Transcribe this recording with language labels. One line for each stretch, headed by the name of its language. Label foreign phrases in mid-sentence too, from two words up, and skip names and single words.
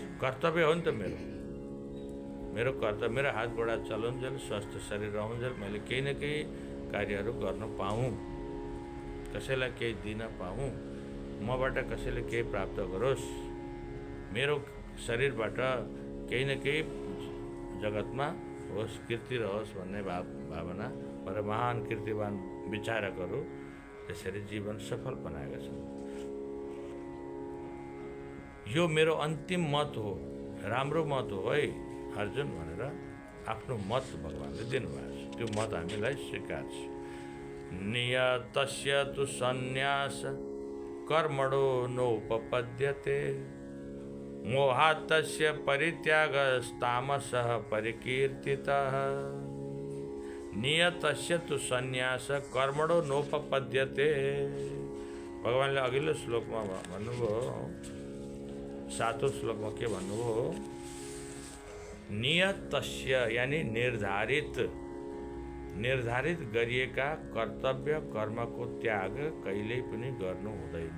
Nepali: कर्तव्य हो नि त मेरो कर्तव्य, मेरो हात गोडा चलाउन्जेल, स्वस्थ शरीर रहन्जेल मैले केही न केही कार्यहरू गर्न पाऊँ, कसैलाई केही दिन पाऊँ, मबाट कसैले केही प्राप्त गरोस्, मेरो शरीरबाट केही न केही जगतमा होस्, कीर्ति रहोस् भन्ने भावना र महान कीर्तिवान विचारकहरू त्यसरी जीवन सफल बनाएका छन्। यो मेरो अन्तिम मत हो, राम्रो मत हो है अर्जुन भनेर आफ्नो मत भगवानले दिनुभएको छ। त्यो मत हामीलाई स्वीकार छ।
Sanskrit: नियतस्य तु सन्न्यास कर्मणो नोपपद्यते मोहात् तस्य परित्यागस्तामसः परिकीर्तितः। नियतस्य तु सन्न्यास कर्मणो नोपपद्यते।
Nepali: भगवानले अघिल्लो श्लोकमा भन्नुभयो, 7औं श्लोकमा के भन्नुभयो? नियतस्य यानी निर्धारित गरिएका कर्तव्य कर्मको त्याग कहिल्यै पनि गर्नु हुँदैन।